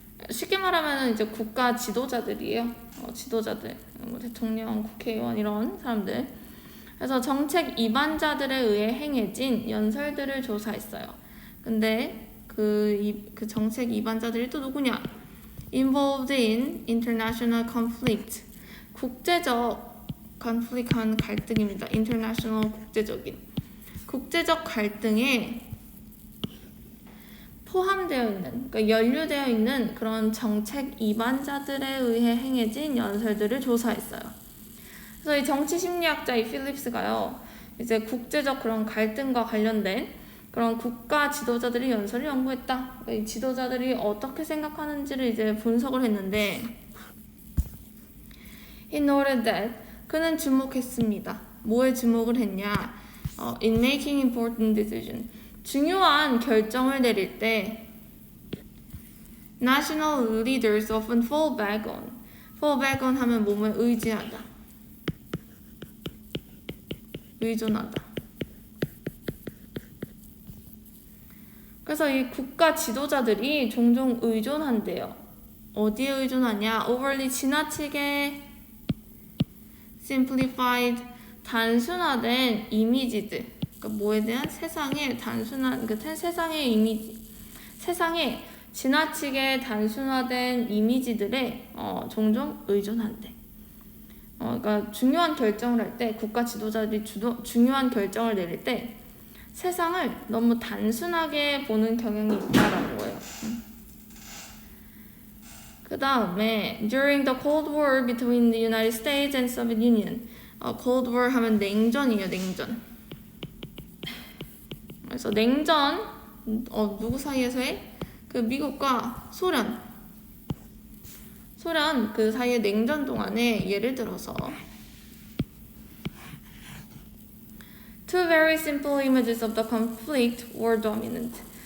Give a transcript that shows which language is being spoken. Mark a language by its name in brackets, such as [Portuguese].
[Korean] 쉽게 말하면 이제 국가 지도자들이에요. 지도자들, 뭐 대통령, 국회의원 이런 사람들. 그래서 정책 입안자들에 의해 행해진 연설들을 조사했어요. 근데 그 정책 입안자들이 또 누구냐? [English] Involved in international conflict. [Korean] 국제적 conflict 하는 갈등입니다. international 국제적 갈등에 포함되어 있는, 그러니까 연루되어 있는 그런 정책 입안자들에 의해 행해진 연설들을 조사했어요. 그래서 이 정치 심리학자 이 필립스가요, 이제 국제적 그런 갈등과 관련된 그런 국가 지도자들의 연설을 연구했다. 이 지도자들이 어떻게 생각하는지를 이제 분석을 했는데, [English] he noted that [Korean] 그는 주목했습니다. 뭐에 주목을 했냐? [English] In making important decisions. [Korean] 중요한 결정을 내릴 때 [English] national leaders often fall back on [Korean] 하면 몸을 의지하다, 의존하다. 그래서 이 국가 지도자들이 종종 의존한대요. 어디에 의존하냐? overly 지나치게 simplified 단순화된 이미지들. 그러니까 뭐에 대한 세상의 단순한 세상의 이미지, 세상에 지나치게 단순화된 이미지들에 종종 의존한대. 그러니까 중요한 결정을 할 때 국가 지도자들이 중요한 결정을 내릴 때 세상을 너무 단순하게 보는 경향이 있다라는 거예요. 그 다음에 [English] during the Cold War between the United States and Soviet Union. [Korean] Cold War 하면 냉전이에요, 냉전. 그래서 냉전, 누구 사이에서의? 그 미국과 소련 그 사이의 냉전 동안에 예를 들어서 [English] Two very simple images of the conflict were dominant.